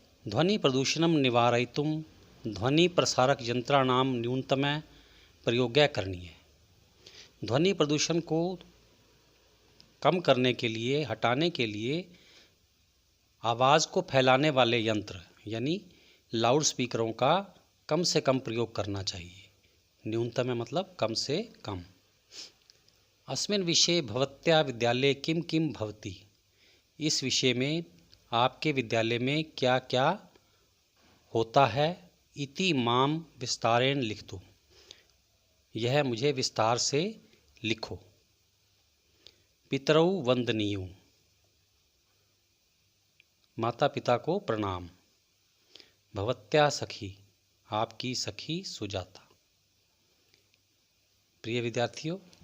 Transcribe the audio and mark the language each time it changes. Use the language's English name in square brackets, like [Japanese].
[Sanskrit] ध्वनि प्रदूषणं निवारयितुं ध्वनि प्रसारक यंत्राणां न्यूनतम प्रयोगः करणीय। [Hindi] ध्वनि प्रदूषण को कम करने के लिए, हटाने के लिए आवाज़ को फैलाने वाले यंत्र यानी लाउड स्पीकरों का कम से कम प्रयोग करना चाहिए। न्यूनतम मतलब कम से कम। [Sanskrit] अस्मिन् विषये भवत्याः विद्यालये किं किं भवति। [Hindi] इस विषय में आपके विद्यालय में क्या क्या होता है। [Sanskrit] इति मां विस्तारेण लिखतु। [Hindi] यह मुझे विस्तार से लिखो। [Sanskrit] पितरौ वंदनीयौ, [Hindi] माता पिता को प्रणाम। [Sanskrit] भवत्याः सखी, [Hindi] आपकी सखी सुजाता। प्रिय विद्यार्थियों,